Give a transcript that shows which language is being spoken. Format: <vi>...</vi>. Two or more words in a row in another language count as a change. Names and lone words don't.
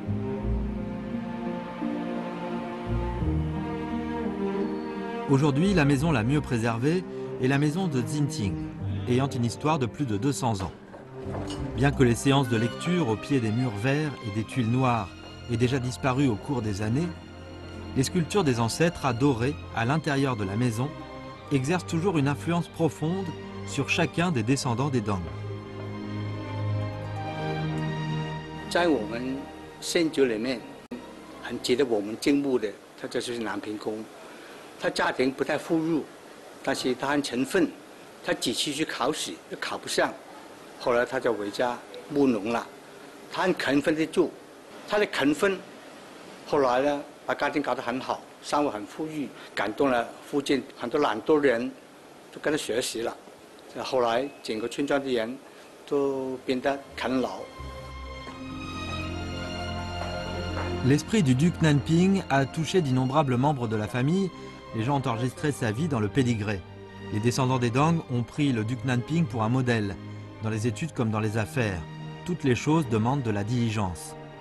<fr>Aujourd'hui, la maison la mieux préservée est la maison de Xinting, ayant une histoire de plus de 200 ans. Bien que les séances de lecture au pied des murs verts et des tuiles noires aient déjà disparu au cours des années, les sculptures des ancêtres adorées à l'intérieur de la maison exercent toujours une influence profonde sur chacun des descendants des Dong.</fr> <zh>在我们县族里面，很值得我们敬慕的，他就是南平公。他家庭不太富裕，但是他很勤奋。他几次去考试都考不上，后来他就回家务农了。他很勤奋地做，他的勤奋，后来呢，把家庭搞得很好，生活很富裕，感动了附近很多懒惰的人，都跟他学习了。后来整个村庄的人都变得勤劳。</zh> <fr>L'esprit du duc Nanping a touché d'innombrables membres de la famille. Les gens ont enregistré sa vie dans le pédigré. Les descendants des Dong ont pris le duc Nanping pour un modèle. Dans les études comme dans les affaires, toutes les choses demandent de la diligence.</fr>